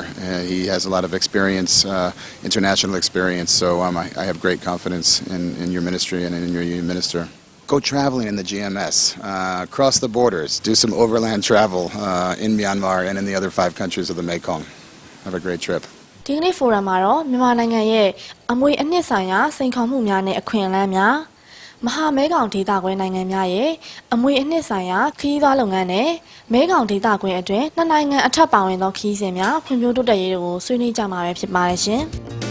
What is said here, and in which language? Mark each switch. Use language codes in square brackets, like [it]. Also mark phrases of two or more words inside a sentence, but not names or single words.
[en] He has a lot of experience, international experience, so I have great confidence in your ministry and in your union minister. Go traveling in the GMS, cross the borders, do some overland travel in Myanmar and in the other 5 countries of the Mekong. Have a great trip. [my] ဒီကနေ့ forum မှာတော့မြန်မာနိုင်ငံရဲ့အမွေအနှစ်ဆိုင်ရာစိန်ခေါ်မှုများနဲ့အခွင့်အလမ်းများမဟာမဲခေါင်ဒေသခွဲနိုင်ငံများရဲ့အမွေအနှစ်ဆိုင်ရာခရီးသွားလုပ်ငန်းနဲ့မဲခေါင်ဒေသခွဲအတွင်းနှစ်နိုင်ငံအထက်ပါဝင်သောခရီးစဉ်များဖွံ့ဖြိုးတိုးတက်ရေးတို့ကိုဆွေးနွေးကြမှာပဲဖြစ်ပါတယ်ရှင်။